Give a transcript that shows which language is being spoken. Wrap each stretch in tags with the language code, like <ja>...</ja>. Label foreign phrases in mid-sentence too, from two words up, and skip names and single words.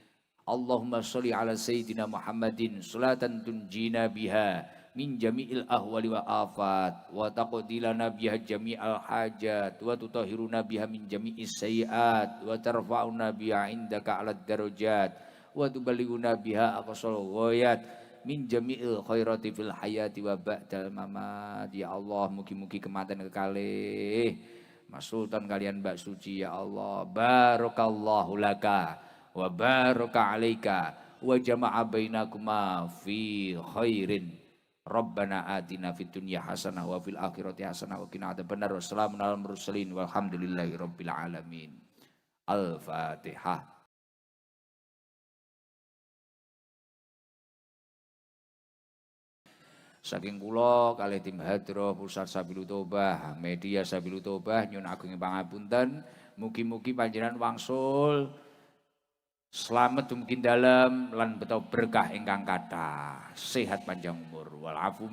<ar>اللهم صل على سيدنا محمد صلاة تنجينا بها من جميع الأهوال والآفات وتقضي لنا بها جميع الحاجات وتطهرنا بها من جميع السيئات وترفعنا بها عندك أعلى الدرجات وتبلغنا بها أقصى الغايات من جميع الخيرات في الحياة وبعد الممات. يا الله,</ar> <jv>mugi-mugi kematian kekalih Mas Sultan kalian Mbak Suci</jv> <ar>يا الله. بارك الله لك وبارك عليك وجمع بينكما في خير. ربنا آتنا في الدنيا حسنة وفي الآخرة حسنة وقنا عذاب النار. والسلام على المرسلين والحمد لله رب العالمين. Al-Fatihah.</ar> <jv>Saking kula kalih tim Hadroh Pusat Sabilu Tobah, media Sabilu Tobah nyuwun agunging pangapunten, mugi-mugi panjenengan wangsul slamet dumugi dalem lan beto berkah ingkang kathah, sehat panjang umur.</jv>